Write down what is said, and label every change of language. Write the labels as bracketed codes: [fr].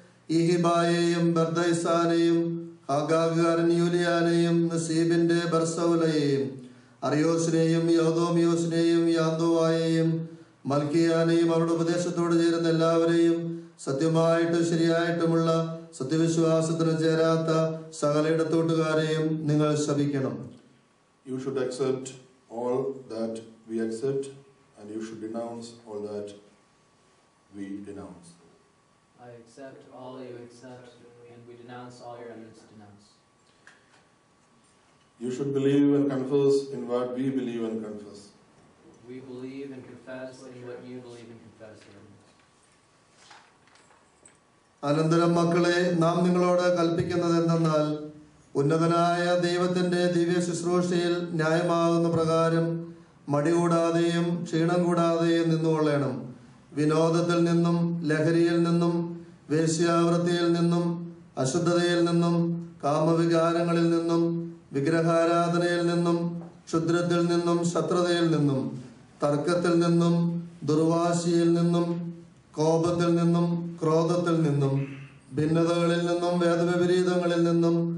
[ml] ഈഹിബായെയും ബർദൈസാനെയും ഹാഗാഗുകാരൻ യൂലിയാനെയും നസീബിന്റെ ബർസൗലയെയും അറിയോസിനെയും യോദോമിയോസിനെയും യാന്തോവായെയും മൽക്കിയാനെയും അവരുടെ ഉപദേശത്തോട് ചേരുന്ന എല്ലാവരെയും സത്യമായിട്ടും ശരിയായിട്ടുമുള്ള സത്യവിശ്വാസത്തിന് ചേരാത്ത സകലയിടത്തോട്ടുകാരെയും നിങ്ങൾ ശപിക്കണം. [en] You should accept all that we accept, and you should denounce all that we denounce. I accept all you accept, and we denounce all your eminence denounce. You should believe and confess in what we believe and confess. We believe and confess in what you believe and confess. [ml] അനന്തരം മക്കളെ, നാം നിങ്ങളോട് കൽപ്പിക്കുന്നത് എന്തെന്നാൽ ഉന്നതനായ ദൈവത്തിന്റെ ദിവ്യ ശുശ്രൂഷയിൽ ന്യായമാകുന്ന പ്രകാരം മടി കൂടാതെയും ക്ഷീണം കൂടാതെയും നിന്നുകൊള്ളണം. വിനോദത്തിൽ നിന്നും ലഹരിയിൽ നിന്നും വേശ്യാവൃത്തിയിൽ നിന്നും അശുദ്ധതയിൽ നിന്നും കാമവികാരങ്ങളിൽ നിന്നും വിഗ്രഹാരാധനയിൽ നിന്നും ക്ഷുദ്രത്തിൽ നിന്നും ശത്രുതയിൽ നിന്നും തർക്കത്തിൽ നിന്നും ദുർവാശിയിൽ നിന്നും കോപത്തിൽ നിന്നും ക്രോധത്തിൽ നിന്നും ഭിന്നതകളിൽ നിന്നും വേദവിപരീതങ്ങളിൽ നിന്നും